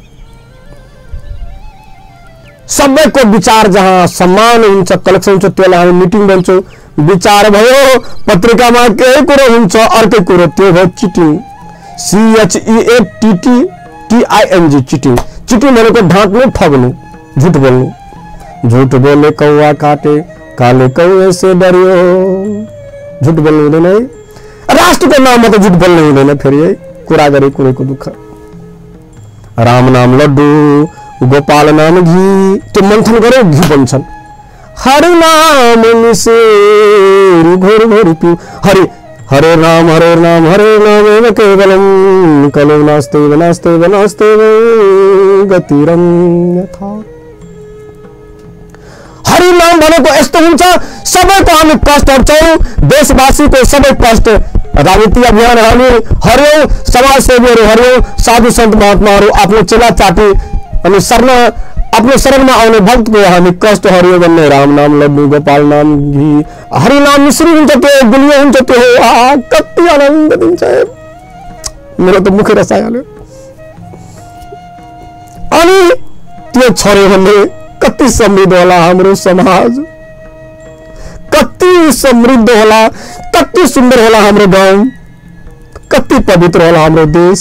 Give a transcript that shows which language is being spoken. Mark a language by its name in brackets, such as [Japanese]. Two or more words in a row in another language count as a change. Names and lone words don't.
[Nepali] सबैको विचार जहाँ समान हुन्छ, कलेक्सन हुन्छ, त्यसलाई हामी मिटिङ भन्छौँ। विचार भयो पत्रिकामा केही कुरो हुन्छ, अर्कै कुरो, त्यो हो चिटिङ। CHEATTING चिटिङ। चिटिङ भनेको ढाँट्नु, ठग्नु, झुट बोल्नु। [Hindi] झुट बोले कौवा काटे, काले कौवे से डरियो। [Nepali] झुट बोल्नु हुँदैन है, राष्ट्रको नाममा त झुट बोल्नु हुँदैन फेरि है, कुरा गरे कुरैको दुःख। राम नाम लड्डू गोपाल नाम घी, त्यो मन्थन गरौँ, घी बन्छन्। हरि नाम मिसेर घोर घोर पिउ, [Sanskrit] हरे नाम हरे नाम हरे नाम एव केवलम कलौ नास्तेव नास्तेव नास्तेव गतिरं यथा। [Nepali] हरि नाम भनेको यस्तो हुन्छ, सबैको हामी कष्ट हट्छौँ, देशवासीको सबै कष्ट। राजनीति अभियान हामी हर्यौँ, समाजसेवीहरू हर्यौँ, साधु सन्त महात्माहरू आफ्नो चेला चाटी अनि आफ्नो शरणमा आउने भक्तको हामी कष्ट हर्यौँ भन्ने। राम नाम लड्डू गोपाल नाम घी, हरि नाम मिश्री हुन्छ, त्यो गुलियो हुन्छ, त्यो कति आनन्द दिन्छ। मेरो त मुखै रसाइहाल्यो। अनि त्यो छर्यो भने कति समृद्ध होला हाम्रो समाज, कति समृद्ध होला, कति सुन्दर होला हाम्रो गाउँ, कति पवित्र होला हाम्रो देश।